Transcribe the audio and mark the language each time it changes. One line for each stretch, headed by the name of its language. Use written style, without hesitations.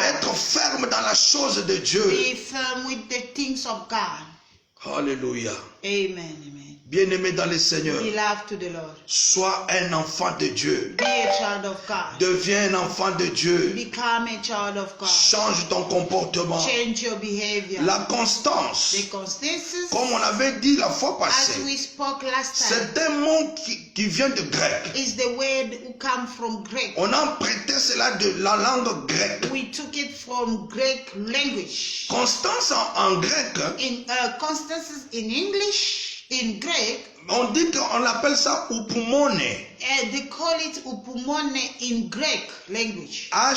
French: être ferme dans la chose de Dieu.
English: Be firm with the things of God. Alléluia. Amen. Amen.
French: Bien-aimé dans le Seigneur,
English: Beloved to the Lord.
French: sois un enfant de Dieu.
English: Be a child of God.
French: Deviens un enfant de Dieu.
English: Become a child of God.
French: Change ton comportement.
English: Change your behavior.
French: La constance,
English: The constancy,
French: comme on avait dit la fois
English: as
French: passée,
English: we spoke last time,
French: c'est un mot qui vient de grec.
English: is the word who come from Greek.
French: On a prêté cela de la langue grecque.
English: We took it from Greek language.
French: Constance en grec,
English: In constances in English, in Greek,
French: on dit qu'on appelle ça upumone.
English: they call it upumone in Greek language.